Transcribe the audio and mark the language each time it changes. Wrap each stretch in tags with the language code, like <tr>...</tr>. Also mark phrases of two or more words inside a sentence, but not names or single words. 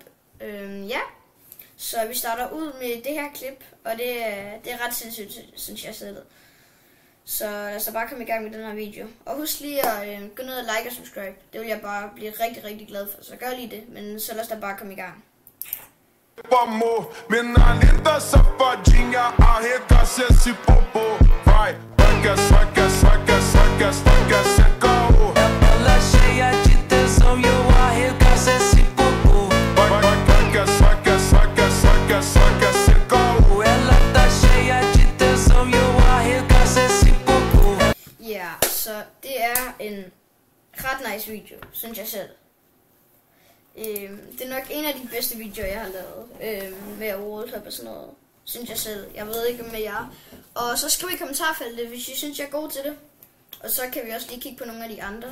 <da>Ja, så vi starter ud med det her klip, og det er ret sindssygt, synes jeg selv. Så lad os da bare komme i gang med den her video. Og husk lige at gå ned og like og subscribe. Det vil jeg bare blive rigtig, rigtig glad for, så gør lige det. Men så lad os da bare komme i gang.</da> <pt>Amor, menina linda, safadinha, arregaça esse popô. Vai, saca, saca, saca, saca, saca, saca. Ela cheia de tesão e eu arregaço esse popô. Vai, vai, saca, saca, saca, saca, saca, saca. Ela tá cheia de tesão e eu arregaço esse popô.</pt> <da>Ja, så det er en ret nice video, synes jeg selv. Det er nok en af de bedste videoer, jeg har lavet med Wallhop og sådan noget, synes jeg selv. Jeg ved ikke med jer. Og så skriv i kommentarfeltet, hvis I synes, jeg er god til det. Og så kan vi også lige kigge på nogle af de andre.</da>